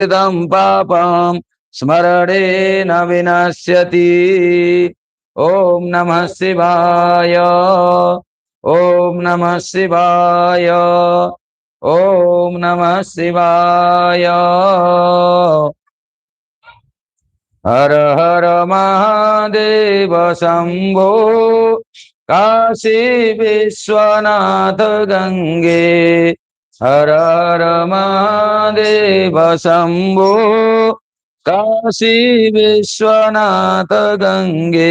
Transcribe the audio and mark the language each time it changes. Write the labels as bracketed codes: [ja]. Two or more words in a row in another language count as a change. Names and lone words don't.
[sa] पापं स्मरणे न विनश्यति। ओम नमः शिवाय। ओम नमः शिवाय। ओम नमः शिवाय। हर हर महादेव शंभो काशी विश्वनाथ गंगे। हर हर महादेव शंभो काशी विश्वनाथ गंगे।